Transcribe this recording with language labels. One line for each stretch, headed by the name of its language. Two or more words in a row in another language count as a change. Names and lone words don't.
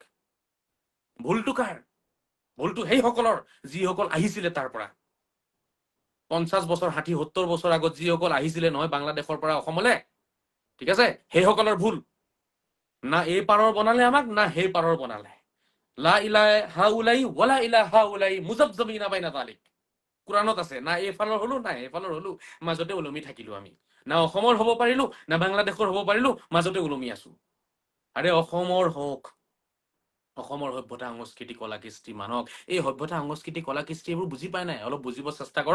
Assamese: ভুলটো কাৰ? ভুলটো সেইসকলৰ যিসকল আহিছিলে তাৰ পৰা। 50 বছৰ, 60-70 বছৰ আগত যিসকল আহিছিলে নহয় বাংলাদেশৰ পৰা অসমলে, ঠিক আছে, সেইসকলৰ ভুল। না এই পাৰৰ বনালে আমাক, না সেই পাৰৰ বনালে।
Arabic: لا إلى هؤلاء ولا إلى هؤلاء مذبذبين بين ذلك.
Assamese: কোৰাণত আছে, না এইফালৰ হলো, না সেইফালৰ হলো, মাজতে ওলমি থাকিলো আমি। না অসমৰ হ'ব পাৰিলো, না বাংলাদেশৰ হ'ব পাৰিলো, মাজতে ওলমি আছো। আৰে অসমৰ হওক। অসমৰ সভ্যতা সংস্কৃতি কলা কৃষ্টি মানক। এই সভ্যতা সংস্কৃতি কলা কৃষ্টি এইবোৰ বুজি পাই নাই, অলপ বুজিব চেষ্টা কৰক।